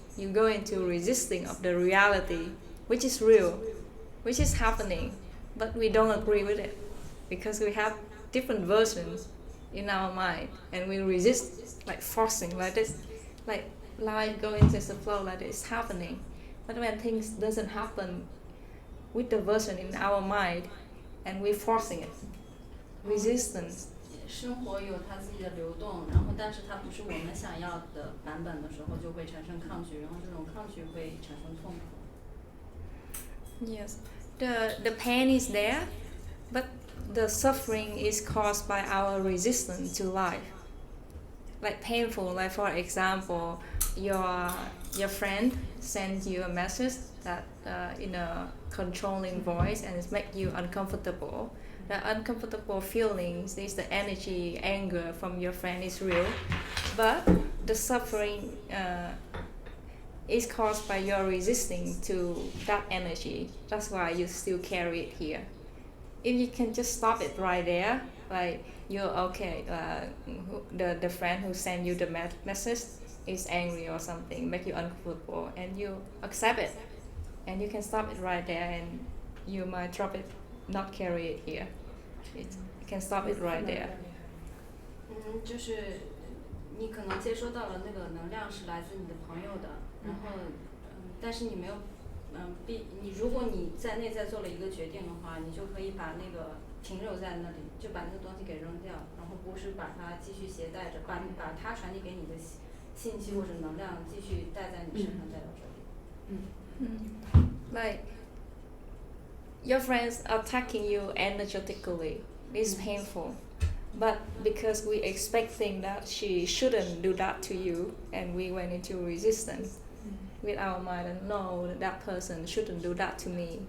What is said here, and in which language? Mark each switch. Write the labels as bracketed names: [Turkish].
[English] You go into resisting of the reality, which is real, which is happening, but we don't agree with it because we have different versions in our mind, and we resist, like forcing, like this, like life going with the flow, like it's happening. But when things doesn't happen with the version in our mind, and we're forcing it, resistance. [Chinese] 生活有它自己的流动，然后但是它不是我们想要的版本的时候，就会产生抗拒，然后这种抗拒会产生痛苦。 [English] Yes, the pain is there, but the suffering is caused by our resistance to life. Like painful, like for example, your friend sends you a message that in a controlling voice, and it makes you uncomfortable. The uncomfortable feelings is the energy, anger from your friend is real, but the suffering is caused by your resisting to that energy. That's why you still carry it here. If you can just stop it right there, Like you're okay. The friend who sent you the message is angry or something, make you uncomfortable, and you accept it, and you can stop it right there, and you might drop it, not carry it here. You can stop it right there. [Chinese] 就是你可能接收到了那个能量是来自你的朋友的，然后但是你没有如果你在内在做了一个决定的话，你就可以把那个停留在那里，就把那个东西给扔掉，然后不是把它继续携带着，把它传递给你的信息或者能量继续带在你身上带到这里。 [English] Like your friends attacking you energetically is painful, but because we expecting that she shouldn't do that to you, and we went into resistance with our mind and no, that person shouldn't do that to me.